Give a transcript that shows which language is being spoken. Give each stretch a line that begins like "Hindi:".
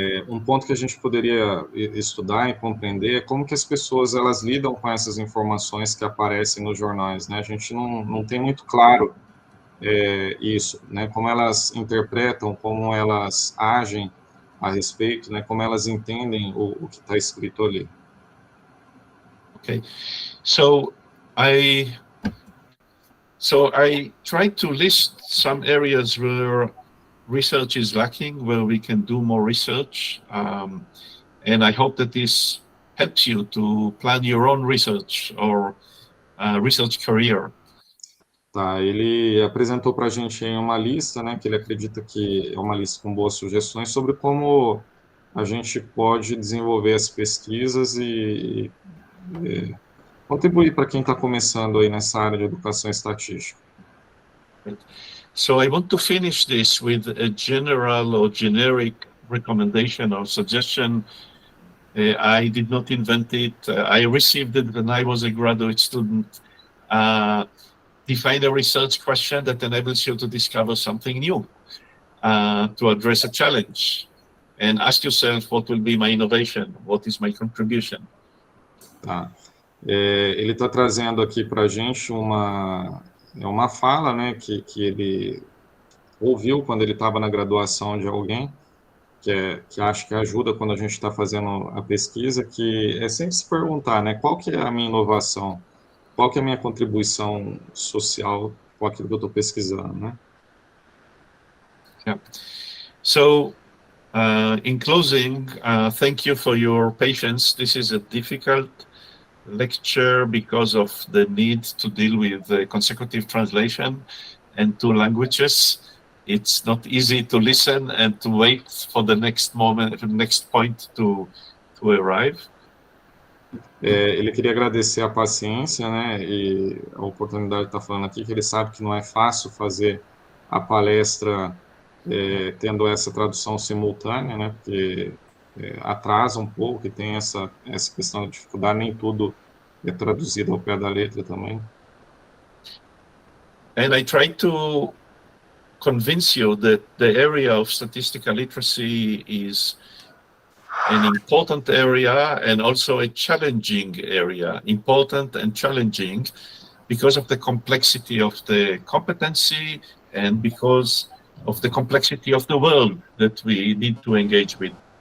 Portuguese: Um ponto que a gente poderia estudar e compreender é como que as pessoas elas lidam com essas informações que aparecem nos jornais, né? A gente não tem muito claro isso, né? Como elas interpretam, como elas agem a respeito, né? Como elas entendem o que está escrito ali.
English: Okay, so I tried to list some areas where research is lacking, where we can do more research, and I hope that this helps you to plan your own research or research career.
Portuguese: Ele apresentou para a gente uma lista, né, que ele acredita que é uma lista com boas sugestões sobre como a gente pode desenvolver as pesquisas e contribuir para quem está começando aí nessa área de educação estatística.
English: So I want to finish this with a general or generic recommendation or suggestion. I did not invent it. I received it when I was a graduate student. Define a research question that enables you to discover something new, to address a challenge, and ask yourself, what will be my innovation? What is my contribution?
Portuguese: Ele está trazendo aqui para a gente uma fala, né, que ele ouviu quando ele estava na graduação de alguém, que acho que ajuda quando a gente está fazendo a pesquisa, que é sempre se perguntar, né, qual que é a minha inovação, qual que é a minha contribuição social com aquilo que eu estou pesquisando, né?
English: Yeah. So, in closing, thank you for your patience. This is a difficult lecture because of the need to deal with the consecutive translation and 2 languages. It's not easy to listen and to wait for the next moment, the next point to arrive.
Portuguese: Ele queria agradecer a paciência, né, e a oportunidade de estar falando aqui, que ele sabe que não é fácil fazer a palestra tendo essa tradução simultânea, né, porque atrasa um pouco e tem essa questão de dificuldade, nem tudo é traduzido ao pé da letra também.
English: And I try to convince you that the area of statistical literacy is an important area and also a challenging area, important and challenging because of the complexity of the competency and because of the complexity of the world that we need to engage with.